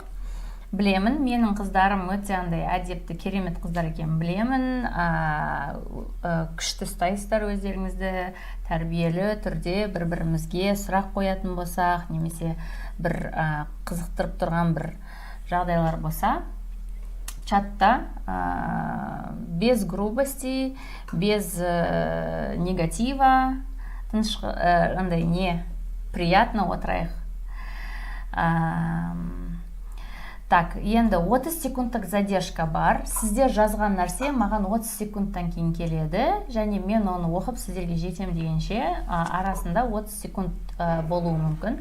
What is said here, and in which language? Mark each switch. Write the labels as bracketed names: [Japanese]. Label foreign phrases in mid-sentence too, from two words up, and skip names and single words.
[Kazakh] Білемін, менің қыздарым өте андай әдепті, керемет қыздар екен білемін. Күшті ұстайсыздар өздеріңізді, тәрбиелі түрде бір-бірімізге сұрақ қоятын болсақ, немесе бір қызықтырып тұрған бір жағдайлар болса, чатта [Russian] без грубости, без негатива, [Kazakh] андай [Russian] не приятно [Kazakh] отырайық. Так, енді 30 секундтық задержка бар. Сіздер жазған нәрсе маған 30 секундтан кейін келеді, және мен оны оқып сіздерге жетем дегенше арасында 30 секунд болуы мүмкін.